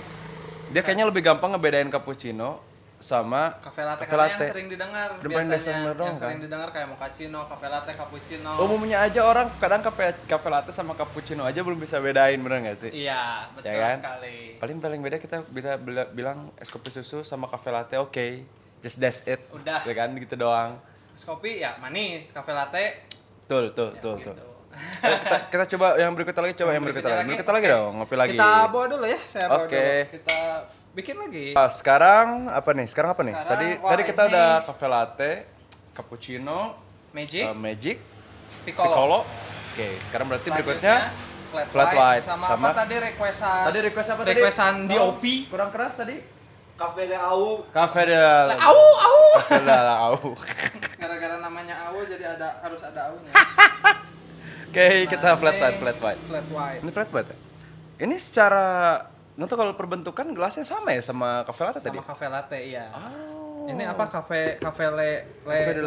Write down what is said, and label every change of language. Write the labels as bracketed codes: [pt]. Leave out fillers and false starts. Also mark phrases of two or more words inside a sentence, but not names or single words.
[id] Dia kayaknya lebih gampang ngebedain cappuccino sama Cafe latte cafe karena latte. yang sering didengar Udah paling biasa biasanya denger doang, yang sering kan? didengar kayak mochaccino, cafe latte, cappuccino. Umumnya aja orang kadang cafe latte sama cappuccino aja belum bisa bedain, bener nggak sih? Iya, betul Ya kan? sekali. Paling beda kita bisa bilang es kopi susu sama cafe latte oke. [en] Just that's it. [id] Udah. Ya kan gitu doang. Es kopi ya manis, cafe latte Tuh. gitu. Kita coba yang berikutnya lagi, coba yang berikutnya lagi. Berikutnya lagi Oke. dong, ngopi lagi. Kita bawa dulu ya, saya bawa Oke. dulu. Kita bikin lagi. Sekarang apa nih? Sekarang apa nih? Sekarang, wah, Tadi kita ini- udah cafe latte, cappuccino, Magic, magic, Piccolo. Piccolo. Oke, sekarang berarti Selanjutnya, berikutnya flat white. Sama Sama apa tadi requestan? tadi request apa tadi? Requestan DOP. Kurang keras tadi? Cafe de Au. Cafe de Au. Cafe de Au. Gara-gara namanya au jadi harus ada aunya. Oke, kita Nah, flat ini white. Flat white. Ini flat white ya? Ini secara nggak tahu kalau perbentukan gelasnya sama ya sama cafe latte tadi? Sama cafe latte iya. Oh. Ini apa cafe Cafe de